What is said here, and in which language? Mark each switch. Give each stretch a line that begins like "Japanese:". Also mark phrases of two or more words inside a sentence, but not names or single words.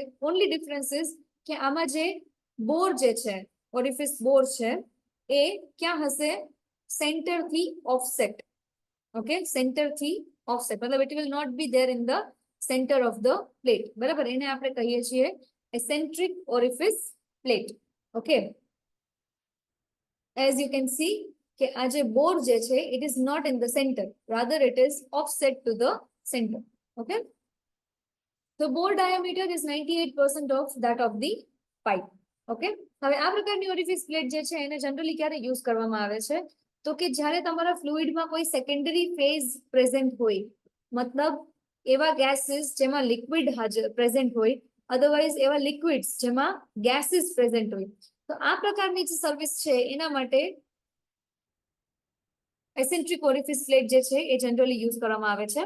English: only difference is
Gujarati: કે આમાં જે બોર જે છે, ઓરિફિસ બોર છે, એ ક્યાં હશે? સેન્ટરથી ઓફસેટ. ઓકે, સેન્ટરથી ઓફસેટ, મતલબ
English: it will not be there in the center of the plate.
Gujarati: બરાબર, એને આપણે કહીએ છીએ એસેન્ટ્રિક ઓરિફિસ પ્લેટ. ઓકે,
English: as you can see
Gujarati: કે આ જે બોર જે છે
English: it is not in the center, rather it is offset to the center. Okay, the bore diameter is 98% of that of the pipe.
Gujarati: Okay, હવે આ પ્રકારની ઓરિફિસ પ્લેટ જે છે એને જનરલી ક્યારે યુઝ કરવામાં આવે છે? તો કે જ્યારે તમારા ફ્લુઇડમાં કોઈ સેકન્ડરી ફેઝ પ્રેઝન્ટ હોય, મતલબ એવા ગેસીસ જેમાં લિક્વિડ હાજર પ્રેઝન્ટ હોય, અધરવાઇઝ એવા લિક્વિડ્સ જેમાં ગેસીસ પ્રેઝન્ટ હોય, તો આ પ્રકારની જે સર્વિસ છે એના માટે એસેન્ટ્રિક ઓરિફિસ પ્લેટ જે છે એ જનરલી યુઝ કરવામાં આવે છે.